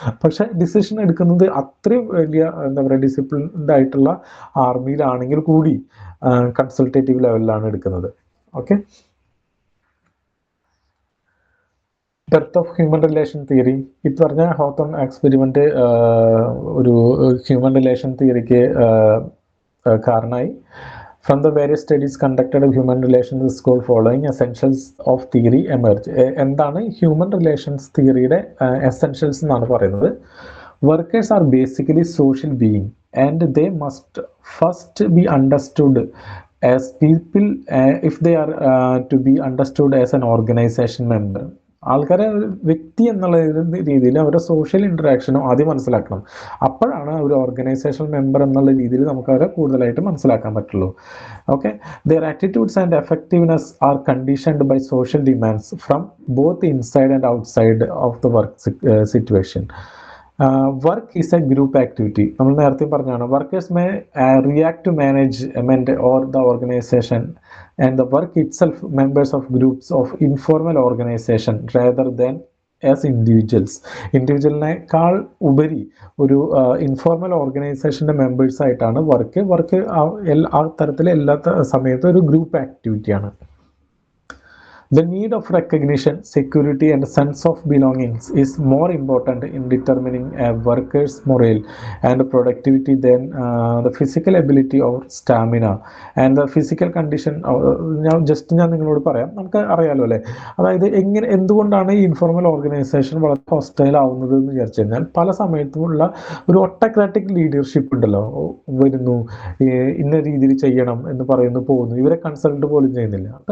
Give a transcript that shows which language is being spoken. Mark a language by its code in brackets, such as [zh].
[ml] പക്ഷെ ഡിസിഷൻ എടുക്കുന്നത് അത്രയും വലിയ എന്താ പറയുക ഡിസിപ്ലിൻഡ് ആയിട്ടുള്ള ആർമിയിലാണെങ്കിൽ കൂടി കൺസൾട്ടേറ്റീവ് ലെവലിലാണ് എടുക്കുന്നത്. Okay, depth of human relation theory. ഈ പറഞ്ഞ ഹോത്തോൺ എക്സ്പെരിമെന്റ് ഒരു ഹ്യൂമൻ റിലേഷൻ തിയറിക്ക് കാരണമായി. [en] From the various studies conducted of human relations school following essentials of theory emerge. [ml] എന്താണ് ഹ്യൂമൻ റിലേഷൻസ് തിയറിയുടെ എസെൻഷ്യൽസ് എന്നാണ് പറയുന്നത്. [en] Workers are basically social being and they must first be understood as people if they are to be understood as an organization member. [ml] ആൾക്കാരെ വ്യക്തി എന്നുള്ള രീതിയിൽ അവരുടെ social ഇൻട്രാക്ഷനും ആദ്യം മനസ്സിലാക്കണം. അപ്പോഴാണ് ഒരു ഓർഗനൈസേഷൻ മെമ്പർ എന്നുള്ള രീതിയിൽ നമുക്ക് അവരെ കൂടുതലായിട്ട് മനസ്സിലാക്കാൻ പറ്റുള്ളൂ. [en] Okay, their attitudes and effectiveness are conditioned by social demands from both inside and outside of the work situation. Work is a group activity. [ml] നമ്മൾ നേരത്തെ പറഞ്ഞാണ് [en] Workers may react to management or the organization and the work itself members of groups of informal organization rather than as individuals. [ml] ഇൻഡിവിജ്വലിനേക്കാൾ ഉപരി ഒരു informal ഓർഗനൈസേഷൻ്റെ members ആയിട്ടാണ് work ആ തരത്തിൽ എല്ലാ സമയത്തും ഒരു group ആക്ടിവിറ്റിയാണ്. [en] The need of recognition, security, and sense of belongings is more important in determining a worker's morale and productivity than the physical ability or stamina and the physical condition. [ml] ഞാൻ നിങ്ങളോട് പറയാം, നമുക്ക് അറിയാലോ അല്ലേ, അതായത് എന്തുകൊണ്ടാണ് ഈ ഇൻഫോർമൽ ഓർഗനൈസേഷൻ വളരെ ഹോസ്റ്റൈൽ ആവുന്നത് എന്ന് വിചാരിച്ചു കഴിഞ്ഞാൽ പല സമയത്തുമുള്ള ഒരു ഒട്ടോക്രാറ്റിക് ലീഡർഷിപ്പ് ഉണ്ടല്ലോ, വരുന്നു ഇന്ന രീതിയിൽ ചെയ്യണം എന്ന് പറയുന്നു, പോകുന്നു, ഇവരെ കൺസൾട്ട് പോലും ചെയ്യുന്നില്ല.